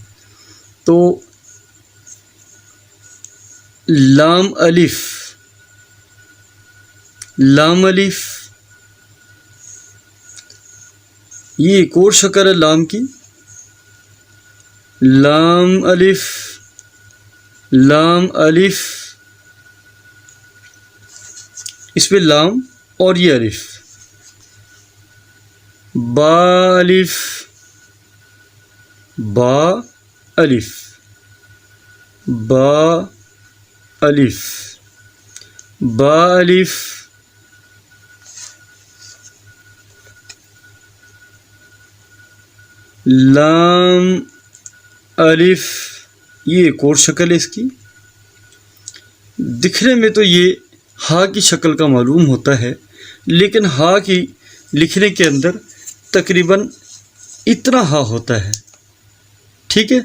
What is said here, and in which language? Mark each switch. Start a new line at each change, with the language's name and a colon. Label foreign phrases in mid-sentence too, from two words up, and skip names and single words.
Urdu: تو لام الف، لام الف، یہ ایک اور شکل ہے لام کی۔ لام الف، لام الف، اس میں لام اور یہ الف۔ با الف، با الف، با الف، با الف، لام الف، یہ ایک اور شکل ہے اس کی۔ دکھنے میں تو یہ ہا کی شکل کا معلوم ہوتا ہے، لیکن ہا کی لکھنے کے اندر تقریباً اتنا ہا ہوتا ہے، ٹھیک ہے۔